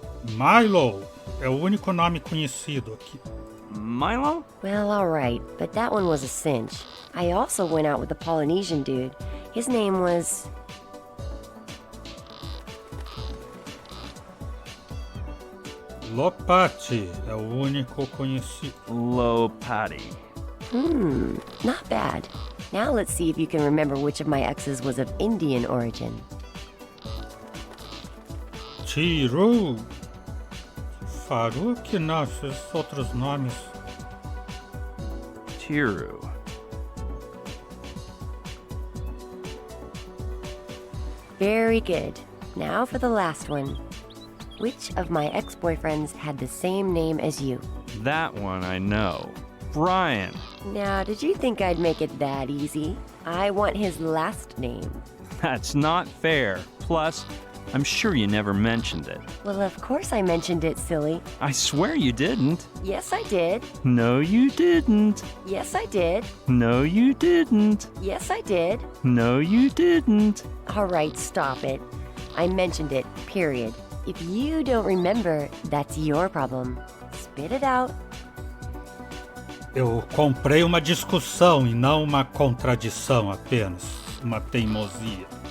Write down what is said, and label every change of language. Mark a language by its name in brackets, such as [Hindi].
[Portuguese] Milo é o único nome conhecido aqui. [English] Milo? Well, alright, but that one was a cinch. I also went out with a Polynesian dude. His name was... [Portuguese] Lopati é o único conhecido. [English] Lopati. Not bad. Now let's see if you can remember which of my exes was of Indian origin. Tiru. [Portuguese] Faruk, não, esses outros nomes. [English] Tiru. Very good. Now for the last one. Which of my ex-boyfriends had the same name as you? That one I know. Brian. Now, did you think I'd make it that easy? I want his last name. That's not fair. Plus, I'm sure you never mentioned it. Well, of course I mentioned it, silly. I swear you didn't. Yes, I did. No, you didn't. Yes, I did. No, you didn't. Yes, I did. No, you didn't. All right, stop it. I mentioned it, period. If you don't remember, that's your problem. Spit it out. [Portuguese] Eu comprei uma discussão e não uma contradição apenas, uma teimosia.